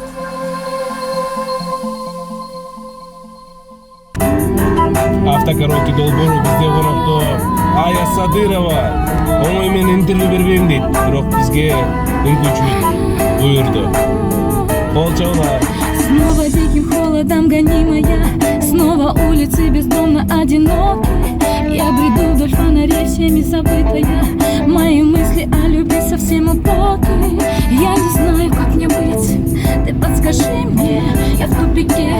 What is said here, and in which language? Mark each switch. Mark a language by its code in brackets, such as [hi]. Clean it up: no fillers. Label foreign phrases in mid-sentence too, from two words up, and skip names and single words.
[ky] Автокароки долбоору бизде конокто Ая Садырова оңой менен интервью бербейм дейт, бирок бизге мүмкүнчүлүк буйрду. Кол чабуулар. [ru] Снова диким холодом гонимая, снова улицы бездомно одиноки. Я бреду вдоль фонарей всеми забытая, мои мысли о любви совсем упоки. Я не знаю, как мне быть, ты подскажи мне, я в тупике.